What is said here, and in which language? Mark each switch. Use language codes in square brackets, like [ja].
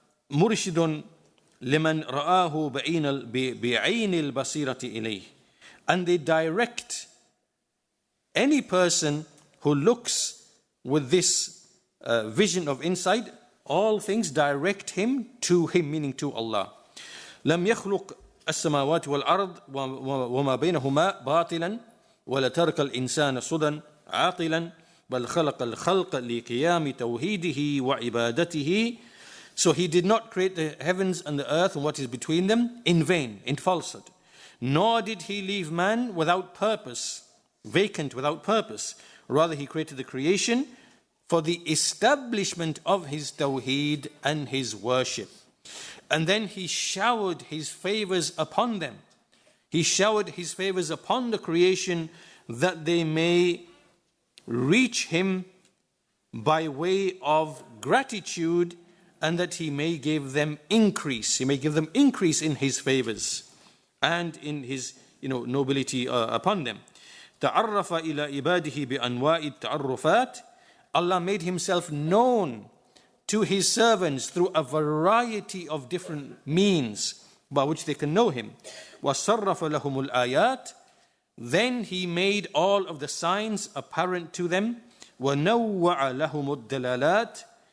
[ar] ومرشد لمن رآه بعين البصيرة إليه. [en] And they direct any person who looks with this vision of insight, all things direct him to Him, meaning to Allah. [ar] لم يخلق السماوات والأرض وما بينهما باطلا ولا ترك الإنسان صدى عاقلا بل خلق الخلق لقيام توحيده وعبادته. [en] So He did not create the heavens and the earth and what is between them in vain, in falsehood. Nor did He leave man without purpose, vacant without purpose. Rather, He created the creation for the establishment of His tawheed and His worship. And then He showered His favors upon them. He showered His favors upon the creation that they may reach Him by way of gratitude, and that He may give them increase. He may give them increase in His favors and in His nobility upon them. [ar] تعرف إلى عباده بأنواع التعرفات. [en] Allah made Himself known to His servants through a variety of different means by which they can know Him. [ar] وَصَرَّفَ لَهُمُ الْآيَاتِ. [en] Then He made all of the signs apparent to them. [ar] وَنَوَّعَ لَهُمُ الدَّلَالَاتِ.